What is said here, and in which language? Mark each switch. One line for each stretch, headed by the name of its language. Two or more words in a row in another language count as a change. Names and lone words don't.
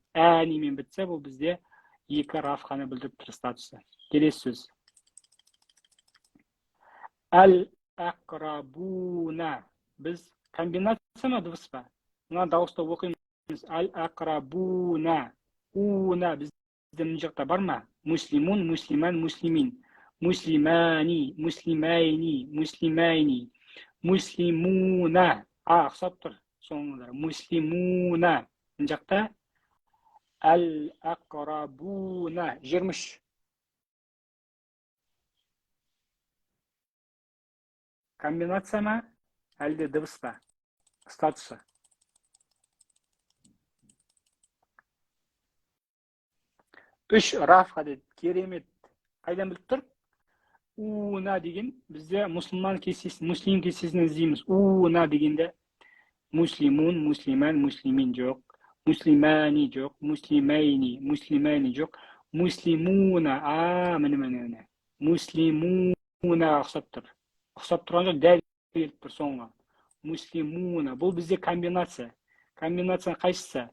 Kazakh: Әнімен бітсе, бұл бізде екі рафқаны білдіріп тұр статусы. Келесі сөз. Әл-әқрабуна. Біз комбинация ма, дыбыс па? Мына дауыста оқимыз. Әл-әқрабуна. Уна бізде мына жақта бар ма?
Arabic: مسلمٌ، مسلماً، مسلمٍ. مسلمانِ، مسلمَيْنِ، مسلمَيْنِ.
Kazakh: Муслимуна. Ұқсап тұр соңында. Муслимуна. Мына жақта әл-әқрабуна. 23. Комбинация ма? Әлде дыбыс па? Статусы. Үш рафқа деді. Керемет. Қайдан біліп тұр? Уна деген бізде мұсылман кесесін, муслим кесесін іздейміз. Уна дегенде
Arabic: مسلمٌ، مسلماً، مسلمٍ
Kazakh: жоқ. Муслимани жоқ.
Arabic: مسلمَيْنِ، مسلمَيْنِ
Kazakh: жоқ. Муслимуна. Міне. Муслимуна ұқсап тұр. Ұқсап тұрған жоқ, дәл келіп тұр соңға. Муслимуна. Бұл бізде комбинация. Комбинация қайсысы?